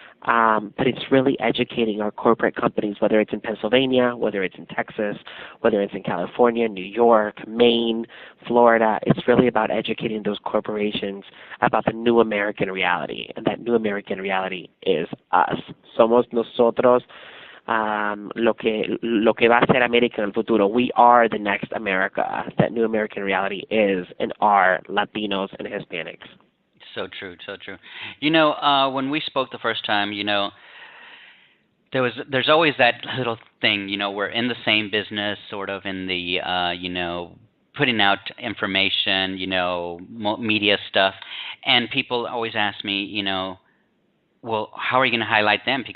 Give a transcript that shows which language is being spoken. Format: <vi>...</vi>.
<en>But it's really educating our corporate companies, whether it's in Pennsylvania, whether it's in Texas, whether it's in California, New York, Maine, Florida. It's really about educating those corporations about the new American reality. And that new American reality is us.</en> <es>Somos nosotros lo que va a ser América en el futuro.</es> <en>We are the next America. That new American reality is and are Latinos and Hispanics. So true, so true. When we spoke the first time, there's always that little thing, we're in the same business, sort of in the, putting out information, media stuff, and people always ask me, well, how are you going to highlight them?</en>